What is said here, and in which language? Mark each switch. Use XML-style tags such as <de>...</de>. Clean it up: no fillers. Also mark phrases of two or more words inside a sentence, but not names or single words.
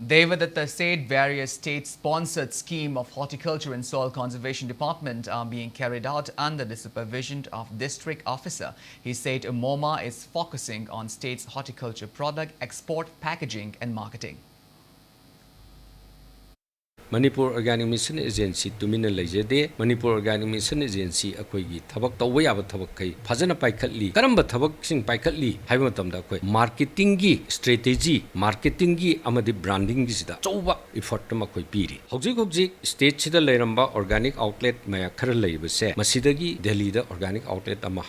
<en>Devadatta said various state-sponsored scheme of horticulture and soil conservation department are being carried out under the supervision of district officer. He said MoMA is focusing on state's horticulture product export, packaging and marketing.</en> <mni>Manipur Organic Mission Agency tumina lejade Manipur Organic Mission Agency akoigi thabak tawba yaba thabak kai phajana paikhatli karamba thabak sing paikhatli haiba matamda akoi marketing gi</mni> <en>strategy marketing</en> <mni>gi amadi branding gi sida chauba effort ma koi piri hojik state sida leiramba</mni> <en>organic outlet</en> <mni>maya khara leibase masidagi Delhi da</mni> <en>organic outlet</en> <mni>ama</mni>